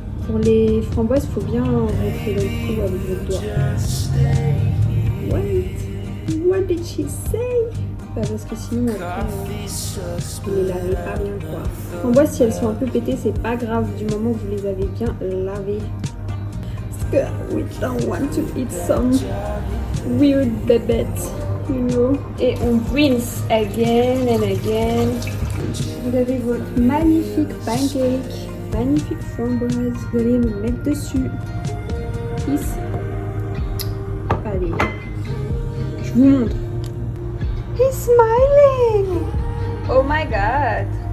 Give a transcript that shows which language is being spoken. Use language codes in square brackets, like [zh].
[fr] Pour les framboises, il faut bien rentrer dans le trou avec votre doigt. [en] What did she say? [fr] Parce que sinon après vous les lavez pas bien quoi. Framboises si elles sont un peu pétées c'est pas grave du moment que vous les avez bien lavées. Parce que [en] we don't want to eat some weird babettes, you know. Et on rinse again and again. [fr] Vous avez votre magnifique pancake, magnifique framboise. Vous allez le mettre dessus. Ici. Allez. Je vous montre. [en] He's smiling! Oh my god!